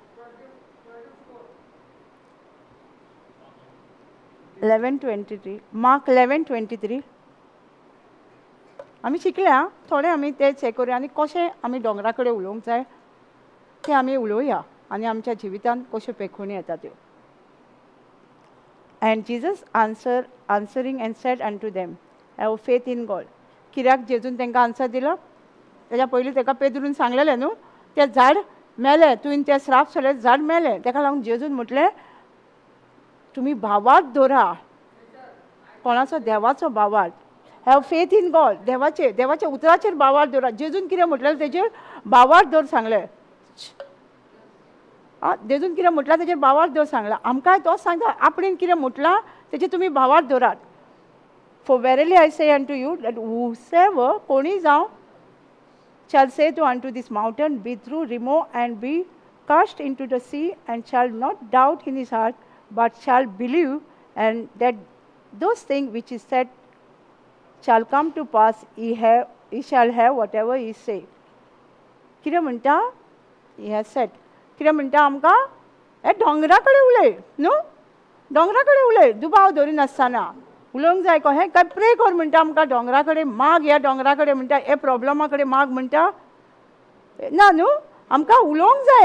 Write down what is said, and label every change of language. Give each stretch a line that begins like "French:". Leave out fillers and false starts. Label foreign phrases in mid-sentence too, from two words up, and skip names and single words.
Konkani: 11:23 मार्क 11:23. आमी शिकल्या थोडे आमी तें चॅक करुया आनी कशें आमी दोंगरा कडेन उलोवंक जाय तें आमी उलोवया आनी आमच्या जिवितांत कश्यो पेखोवणी येता त्यो.
English: And Jesus answering and said unto them, have faith in God.
Konkani: कित्याक जेजून तांकां आन्सर दिलो? तेज्या पयलीं ताका पेद्रून सांगलेलें न्हू तें झाड मेलें, तुवें तें श्राप सोडलें झाड मेलें. ताका लागून जेजून म्हटलें तुमी भावार्थ दवरा. कोणाचो? देवाचो भावार्थ.
English: have faith in God.
Konkani: देवाच्या उतराचेर भावार्थ दवरा. जेजून कितें म्हटलें तेजेर भावार्थ दवर सांगलें. जेजून कितें म्हटलां तेजेर भावार्थ दवर सांगलां. आमकांय तोच सांगता आपणेन कितें म्हटलां तेजेर तुमी भावार्थ दवरात.
English: For verily I say unto you that whosoever
Konkani: कोणी जावं
English: shall say to unto this mountain, be through, remove, and be cast into the sea, and shall not doubt in his heart, but shall believe, and that those things which is said shall come to pass, he shall have whatever he say.
Konkani: कितें म्हणटा?
English: He has said.
Konkani: कितें म्हणटा आमकां? हे दोंगरा कडेन उलय न्हू. दोंगरा कडेन उलय दुबाव धरिनासतना उलोवंक जाय. कशें काय प्रे कर म्हणटा आमकां. दोंगरा कडेन माग. ह्या दोंगरा कडेन म्हणटा हे प्रॉब्लमा कडेन माग म्हणटा ना न्हू. आमकां उलोवंक जाय.